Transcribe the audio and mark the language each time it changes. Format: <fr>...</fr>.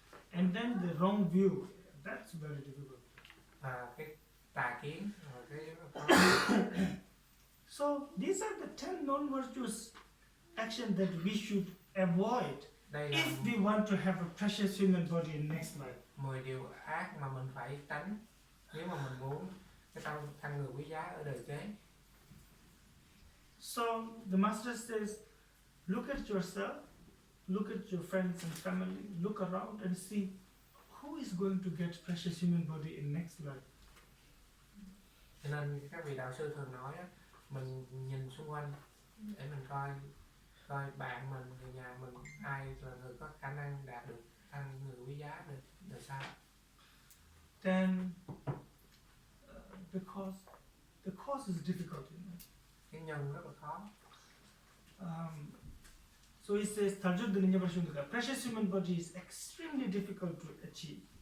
<en>And then the wrong view, that's very difficult.</en> <vi>Cái tà kiến cái</vi> <en>So these are the 10 non-virtuous actions that we should avoid</en> <vi>đây là</vi> <en>if we want to have a precious human body in next life.</en> <vi>10 điều ác mà mình phải tránh nếu mà mình muốn cái thân người quý giá ở đời kế.</vi> <en>So the master says, look at yourself, look at your friends and family, look around and see who is going to get precious human body in next life.</en> <vi>Cho nên các vị đạo sư thường nói á, mình nhìn xung quanh để mình coi bạn mình, người nhà mình, ai là người có khả năng đạt được thân người quý giá đời sau.</vi> <en>Then the cause is difficult, you know.</en> <vi>Cái nhân rất là khó.</vi> <en>So he says, precious human body is extremely difficult to achieve.</en>